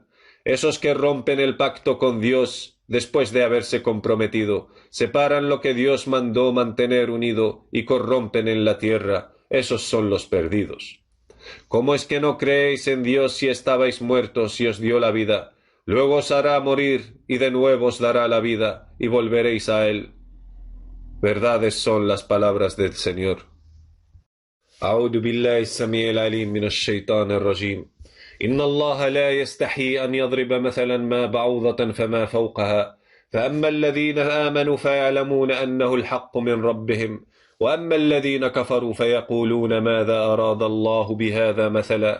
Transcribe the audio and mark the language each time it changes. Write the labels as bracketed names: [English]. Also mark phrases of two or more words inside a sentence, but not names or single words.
[Spanish] Esos que rompen el pacto con Dios después de haberse comprometido, separan lo que Dios mandó mantener unido y corrompen en la tierra, esos son los perdidos. ¿Cómo es que no creéis en Dios si estabais muertos y os dio la vida? Luego os hará morir y de nuevo os dará la vida y volveréis a Él. Verdades son las palabras del Señor. [Arabic] أعوذ بالله السميع العليم من الشيطان الرجيم إن الله لا يستحي أن يضرب مثلا ما بعوضة فما فوقها فأما الذين آمنوا فيعلمون أنه الحق من ربهم وأما الذين كفروا فيقولون ماذا أراد الله بهذا مثلا